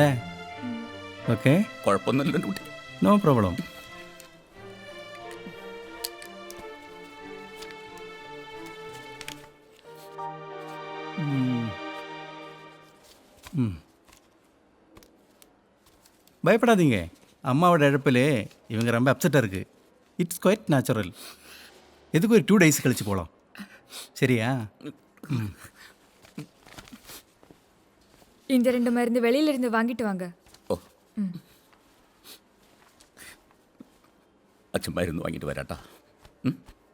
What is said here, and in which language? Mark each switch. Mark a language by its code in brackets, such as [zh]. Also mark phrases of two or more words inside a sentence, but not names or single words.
[ta] ஓகே, [ml] കുഴപ്പമൊന്നുമില്ല കുട്ടി. [en] no problem. [ta] பயப்படாதீங்க. அம்மாவோட இழப்பிலே இவங்க ரொம்ப அப்செட்டாக இருக்கு. [en] it's quite natural. [ta] எதுக்கு ஒரு 2 days கழிச்சு போகலாம், சரியா? இந்த 2 மருந்து வெளியில இருந்து வாங்கிட்டு வாங்க. [ml] ഓ, അച്ഛൻ മരുന്ന് വാങ്ങിയിട്ട് വരാട്ടാ.